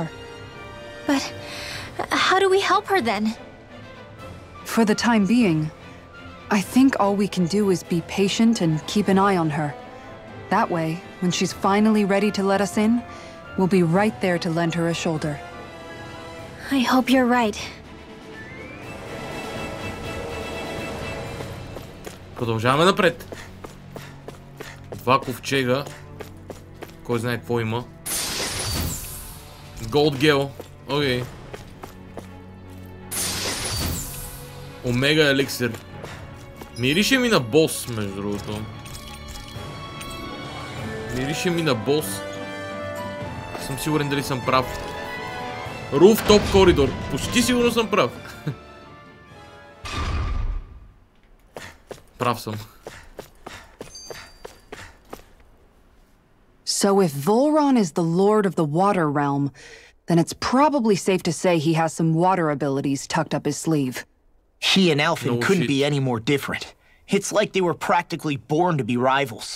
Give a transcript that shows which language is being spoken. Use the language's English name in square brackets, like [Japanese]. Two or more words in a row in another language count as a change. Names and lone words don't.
[English] But how do we help her then? For the time being, I think all we can do is be patient and keep an eye on her. That way, when she's finally ready to let us in, we'll be right there to lend her a shoulder. I hope you're right. [Bulgarian] Продължаваме напред. Два ковчега. Кой знае какво има. Gold Gel. Окей. Омега еликсир. Мирише ми на бос, между другото. Мирише ми на бос. Съм сигурен дали съм прав. Rooftop коридор. Почти сигурно съм прав. Прав съм. [English] So if Volron is the lord of the water realm, then it's probably safe to say he has some water abilities tucked up his sleeve. He and Alphen No couldn't shit. be any more different. It's like they were practically born to be rivals.